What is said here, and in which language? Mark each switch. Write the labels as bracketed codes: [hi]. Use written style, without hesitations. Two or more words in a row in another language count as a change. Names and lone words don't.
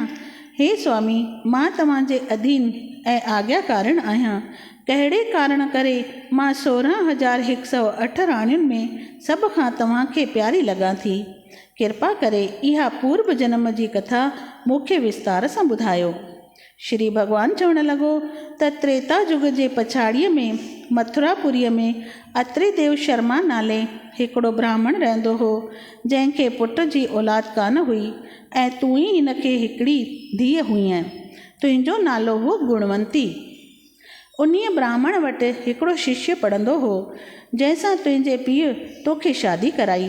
[sd] हे स्वामी, मां तव्हांजे अधीन ऐं आज्ञाकारिण आहियां। कहिड़े कारण करे मां 16,108 राणियुनि में सभ खां तव्हांखे प्यारी लॻां थी। कृपा करे इहा पूर्व जन्म जी कथा मूंखे विस्तार सां ॿुधायो। श्री भॻवानु चवणु लॻो त त्रेता युग जे पछाड़ीअ में मथुरापुरीअ में अत्रि देव शर्मा नाले हिकिड़ो ब्राह्मण रहंदो हो, जंहिंखे पुट जी औलाद कान हुई, ऐं तूं ई हिनखे हिकिड़ी धीअ हुईं। तुंहिंजो नालो हो गुणवंती। उन्हीअ ब्राह्मण वटि हिकिड़ो शिष्य पढ़ंदो हो, जंहिंसां तुंहिंजे पीउ तोखे शादी कराई।